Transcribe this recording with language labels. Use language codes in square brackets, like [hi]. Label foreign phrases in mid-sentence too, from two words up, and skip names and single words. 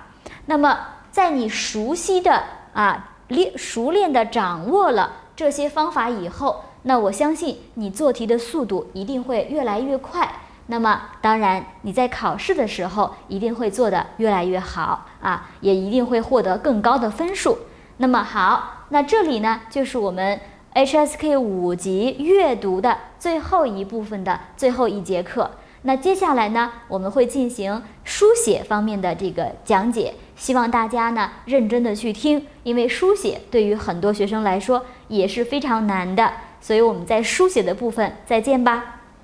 [zh] 那么在你熟练的掌握了这些方法以后，那我相信你做题的速度一定会越來越快。那麼當然你在考試的時候一定會做得越來越好也一定會獲得更高的分數。那麼好，那這裡呢就是我們 HSK 5 級閱讀的最後一部分的最後一節課。那接下來呢，我們會進行書寫方面的這個講解，希望大家呢認真的去聽，因為書寫對於很多學生來說也是非常難的，所以我們在書寫的部分再見吧。